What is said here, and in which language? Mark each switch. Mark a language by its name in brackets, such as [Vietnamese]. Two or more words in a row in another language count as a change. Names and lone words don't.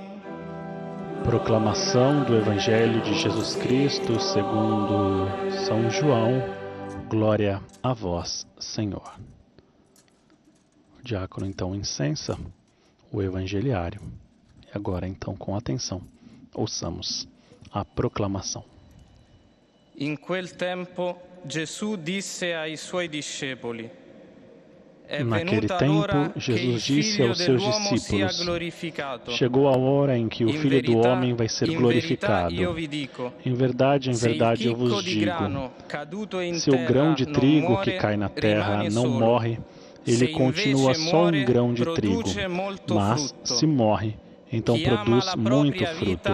[Portuguese] Proclamação do Evangelho de Jesus Cristo segundo São João. Glória a vós, Senhor. O diácono então incensa o evangeliário. E agora então, com atenção, ouçamos a proclamação. [Italian] In quel tempo Gesù disse ai suoi discepoli: [Portuguese] Naquele tempo, Jesus disse aos seus discípulos: chegou a hora em que o Filho do Homem vai ser glorificado. Em verdade, eu vos digo, se o grão de trigo que cai na terra não morre, ele continua só um grão de trigo, mas, se morre, então produz muito fruto.